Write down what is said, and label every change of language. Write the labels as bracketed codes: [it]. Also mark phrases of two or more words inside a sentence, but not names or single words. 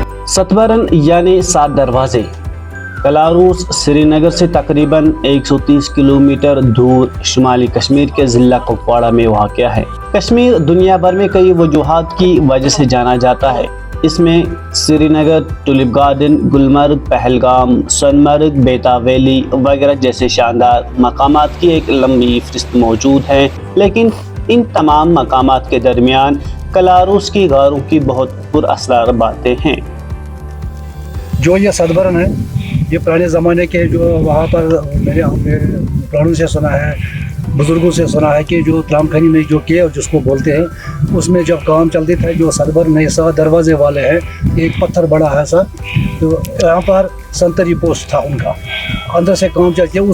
[ur] ستبرن یعنی 7 دروازے کلاروس سری نگر سے تقریباً 130 کلومیٹر دور شمالی کشمیر کے ضلع کپواڑہ میں واقع ہے۔ کشمیر دنیا بھر میں کئی وجوہات کی وجہ سے جانا جاتا ہے۔ اس میں سری نگر، ٹولپ گارڈن، گلمرگ، پہلگام، سونمرگ، بیتا ویلی وغیرہ جیسے شاندار مقامات کی ایک لمبی فہرست موجود ہے، لیکن ان تمام مقامات کے درمیان کلاروس کی غاروں کی بہت پر اسرار باتیں ہیں۔ جو یہ ستبرن ہے، یہ پرانے زمانے کے جو وہاں پر میرے پرانوں سے سنا ہے، بزرگوں سے سنا ہے کہ جو ترام کھنی میں جو کیو جس کو بولتے ہیں، اس میں جب کام چلتے تھے جو ستبرن ہے 7 دروازے والے ہیں، ایک پتھر بڑا ہے سر، تو یہاں پر سنتری پوسٹ تھا ان کا، اندر سے کام چلتے ہیں۔